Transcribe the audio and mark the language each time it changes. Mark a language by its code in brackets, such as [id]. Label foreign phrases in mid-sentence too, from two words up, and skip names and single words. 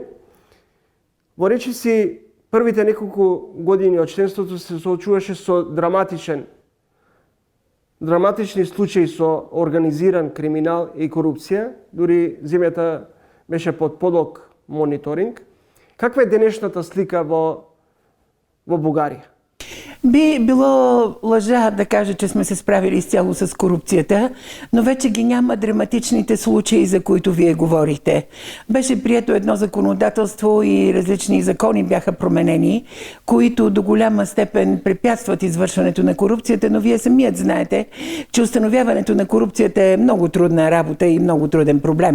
[mk] Во речиси првите неколку години од членството се соочуваше со драматични случаи со организиран криминал и корупција, дури земјата беше под подлог мониторинг. Каква е денешната слика во Бугарија? [bg] Би било лъжа да кажа, че сме се справили изцяло с корупцията, но вече ги няма драматичните случаи, за които вие говорихте. Беше прието едно законодателство и различни закони бяха променени, които до голяма степен препятстват извършването на корупцията, но вие самият знаете, че установяването на корупцията е много трудна работа и много труден проблем.